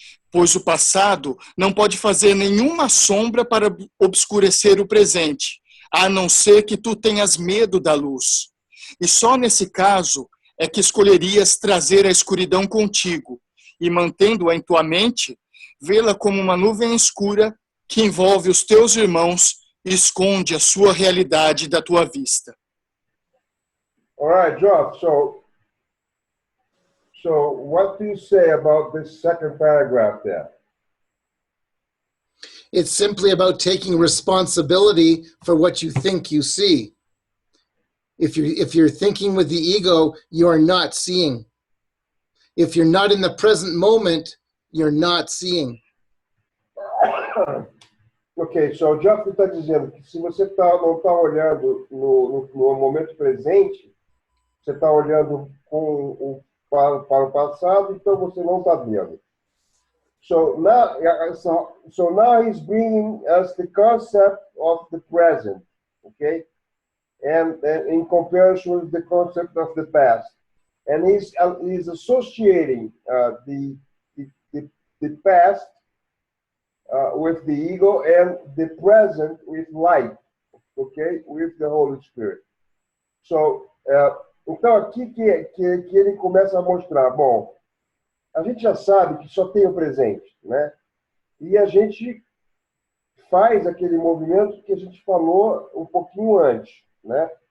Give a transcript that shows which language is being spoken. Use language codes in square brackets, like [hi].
[pt] Pois o passado não pode fazer nenhuma sombra para obscurecer o presente, a não ser que tu tenhas medo da luz. E só nesse caso é que escolherias trazer a escuridão contigo e, mantendo-a em tua mente, vê-la como uma nuvem escura que envolve os teus irmãos e esconde a sua realidade da tua vista. [en] All right, Geoff, so what do you say about this second paragraph there? It's simply about taking responsibility for what you think you see. If you're thinking with the ego, you are not seeing. If you're not in the present moment, you're not seeing. [pt] Ok, so o Geoff está dizendo que se você não está olhando no momento presente, você está olhando para o passado, então você não está vendo. [en] So now he's bringing us the concept of the present, okay? And in comparison with the concept of the past. And he's associating the past with the ego and the present with light, okay? With the Holy Spirit. [pt] So, então aqui que ele começa a mostrar, bom, a gente já sabe que só tem o presente, né? E a gente faz aquele movimento que a gente falou um pouquinho antes, né?